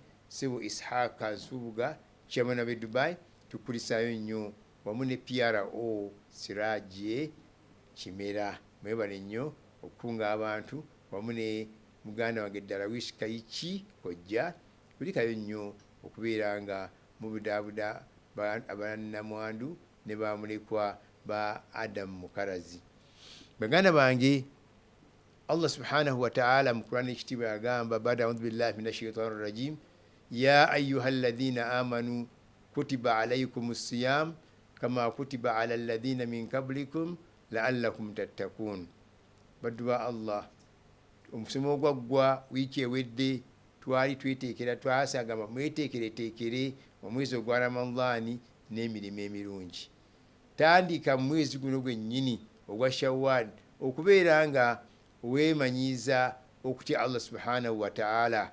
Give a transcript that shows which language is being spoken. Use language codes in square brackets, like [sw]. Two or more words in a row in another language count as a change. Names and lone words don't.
[lg] Sebo Ishaka Nsubuga [en] chairman of Dubai [lg] tukulisaayo nnyo, wamu ne PRO Siraje Kimera, mwebale nnyo okukunga abantu, wamu ne muganda wange Darawish Kayichi Kojja. Kulikayo nnyo okubeera nga mubudaabuda abannamwandu ne bamulekwa ba Adam Mukalazi. Baganda bange, [ar] الله سبحانه وتعالى [lg] mu Qur'an ekitiibwa yagamba [ar] بعد أعوذ بالله من الشيطان الرجيم يا أيها الذين آمنوا كتب عليكم الصيام كما كتب على الذين من قبلكم لعلكم تتقون. [lg] Baddu ba Allah, omusomo gwaggwa wiiki ewedde twali tweteekera, twasagamba mweteekereteekere omwezi ogwa Ramadani n'emirimu emirungi. Tandika mu mwezi guno gwennyini ogwa Shawwal okubeera nga weemanyiiza okutya [ar] الله سبحانه وتعالى.